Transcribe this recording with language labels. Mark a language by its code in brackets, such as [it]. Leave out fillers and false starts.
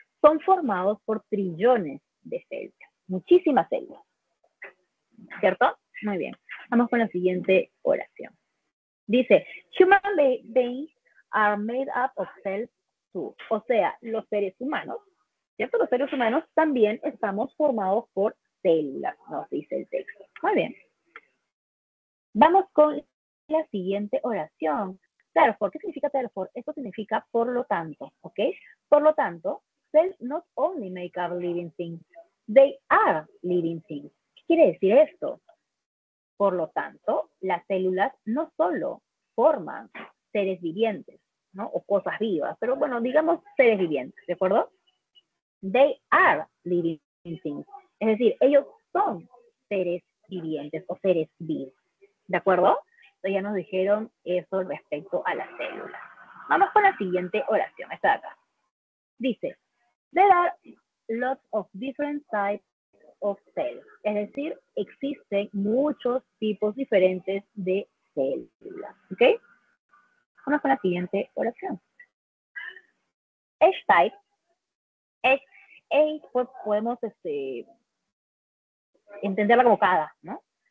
[es] Son formados por trillones de células, muchísimas células, ¿cierto? Muy bien, vamos con la siguiente oración. [en] Dice, human beings are made up of cells too. [es] O sea, los seres humanos, ¿cierto? Los seres humanos también estamos formados por células, nos dice el texto. Muy bien. Vamos con la siguiente oración. Therefore, ¿qué significa therefore? Esto significa por lo tanto, ¿ok? Por lo tanto, [en] cells not only make up living things, they are living things. [es] ¿Qué quiere decir esto? Por lo tanto, las células no solo forman seres vivientes, ¿no? O cosas vivas, pero bueno, digamos seres vivientes, ¿de acuerdo? [en] They are living things. [es] Es decir, ellos son seres vivientes o seres vivos, ¿de acuerdo? Entonces ya nos dijeron eso respecto a las células. Vamos con la siguiente oración, esta de acá. [en] Dice, there are lots of different types of cells. [es] Es decir, existen muchos tipos diferentes de células. ¿Ok? Vamos con la siguiente oración. [en] Each type, [es] pues podemos entenderla como cada, ¿no?